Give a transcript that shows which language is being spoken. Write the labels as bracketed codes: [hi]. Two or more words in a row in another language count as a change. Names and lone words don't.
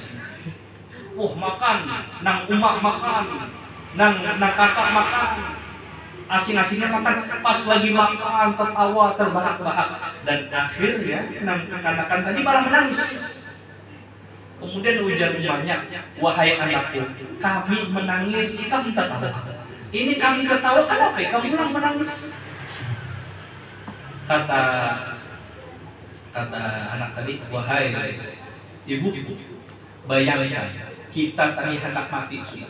[bjn] Makan, nang umak makan. Nang kakak makan, asing-asingnya makan, pas lagi makan tertawa terbahak-bahak dan akhirnya nang kekanakan tadi malah menangis. Kemudian ujar rumahnya, [id] wahai anakku, kami menangis, kamu tertawa. Ini kami tertawa kenapa? Kamu bilang menangis. [bjn] Kata anak tadi, wahai ibu, bayangkan kita tadi hendak mati sudah.